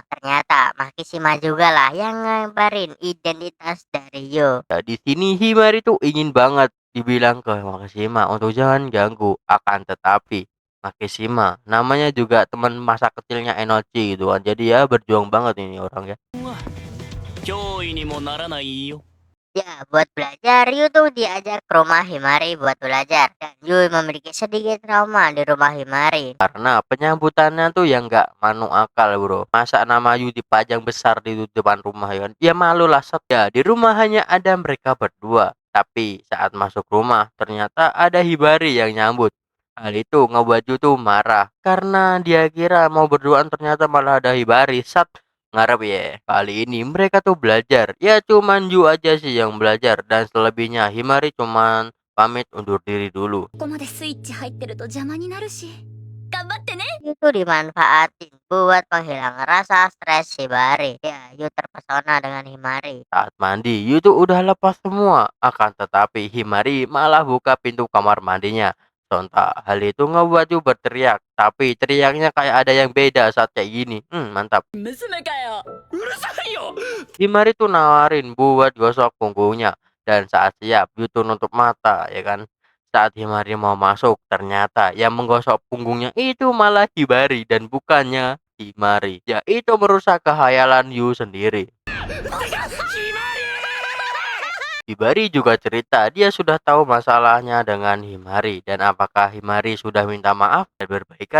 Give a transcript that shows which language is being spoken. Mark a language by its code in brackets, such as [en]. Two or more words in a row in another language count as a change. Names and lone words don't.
[id] Ternyata Makishima juga lah yang ngabarin identitas dari Yu. Ya, di sini Himari tuh ingin banget dibilang ke Makishima untuk jangan ganggu. Akan tetapi Makishima namanya juga teman masa kecilnya Enochi gitu kan. Jadi ya berjuang banget ini orang ya. [ja] 脅威にもならないよ [id] Ya, buat belajar, Yu tuh diajak ke rumah Himari buat belajar. Dan Yu memiliki sedikit trauma di rumah Himari. Karena penyambutannya tuh yang nggak manu akal bro. Masa nama Yu dipajang besar di depan rumah ya kan. Ya malu lah Sat. Ya di rumah hanya ada mereka berdua. Tapi saat masuk rumah ternyata ada Hibari yang nyambut. Hal itu ngebuat Yu tuh marah. Karena dia kira mau berduaan ternyata malah ada Hibari. Sat. Ngarep ya. Kali ini mereka tuh belajar. Ya cuman Yu aja sih yang belajar. Dan selebihnya Himari cuman pamit undur diri dulu. [ja] ここまでスイッチ入ってると邪魔になるし頑張ってね [id] Yu tuh dimanfaatin buat penghilang rasa stres Hibari. Ya, Yu terpesona dengan Himari. Saat mandi, Yu tuh udah lepas semua. Akan tetapi Himari malah buka pintu kamar mandinya. sontak. Hal itu ngebuat Yu berteriak, tapi teriaknya kayak ada yang beda saat kayak gini. Mantap. [ja] 娘かよ。うるさいよ [id] Himari tuh nawarin buat gosok punggungnya. Dan saat siap, Yu tuh nutup mata, ya kan. Saat Himari mau masuk, ternyata yang menggosok punggungnya itu malah Hibari dan bukannya Himari. Ya, itu merusak khayalan Yu sendiri. Hibari juga cerita dia sudah tahu masalahnya dengan Himari dan apakah Himari sudah minta maaf dan berbaikan.